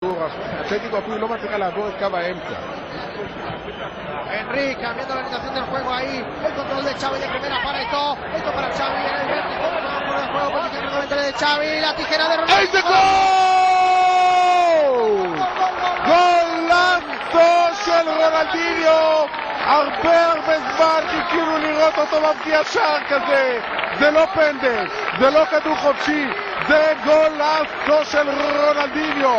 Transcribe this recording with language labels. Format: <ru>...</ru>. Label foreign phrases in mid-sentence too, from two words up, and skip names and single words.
<he>הכדור, אתלטיקו אפילו לא מצליחה לעבור את קו האמצע.</he> <es>Henry cambiando la orientación del juego ahí, el control de Xavi de primera para esto para Xavi en el vértice, por el juego, posición nuevamente de Xavi, la tijera de Ronaldo.</es> <he>איזה גול! גולנטו של רונלדיניו! הרבה זמן חיכינו לראות אותו מבקיע שער כזה. זה לא פנדל, זה לא כדור חופשי, זה גולנטו של רונלדיניו.</he>